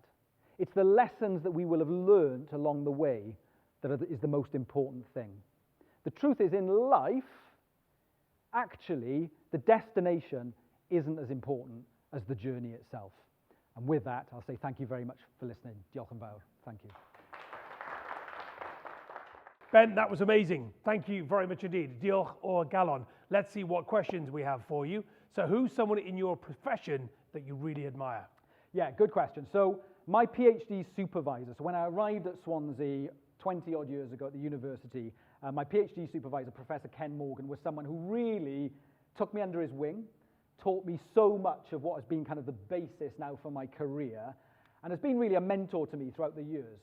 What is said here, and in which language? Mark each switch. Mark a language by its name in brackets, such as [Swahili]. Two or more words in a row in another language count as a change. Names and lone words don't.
[English] It's the lessons that we will have learned along the way that is the most important thing. The truth is, in life, actually, the destination isn't as important as the journey itself. And with that, I'll say thank you very much for listening. [Welsh] Diolch yn fawr. [English] Thank you. Ben, that was amazing. Thank you very much indeed. [Welsh] Diolch o galon. [English] Let's see what questions we have for you. So who's someone in your profession that you really admire? Yeah, good question. So my PhD supervisor, so when I arrived at Swansea 20 odd years ago at the university, my PhD supervisor, Professor Ken Morgan, was someone who really took me under his wing, taught me so much of what has been kind of the basis now for my career, and has been really a mentor to me throughout the years.